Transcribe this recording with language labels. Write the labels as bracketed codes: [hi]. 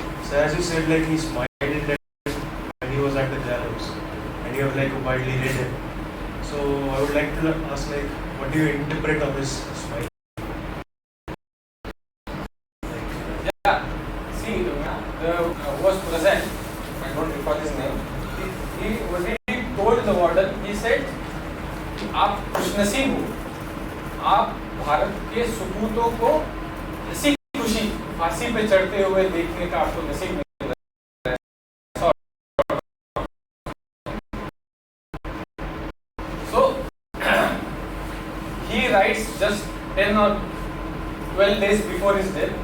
[en] So as you said, like he smiled when he was at the gallows, and you have like widely read him. So I would like to ask, like, what do you interpret of his smile? Yeah, see, who was present, I don't recall his name. He told the warden, he said, [hi] आप खुशनसीब हो, आप भारत के सपूतों को हंसी खुशी फांसी पे चढ़ते हुए देखने का आपको नसीब मिल रहा है. [en] So he writes just 10 or 12 days before his death.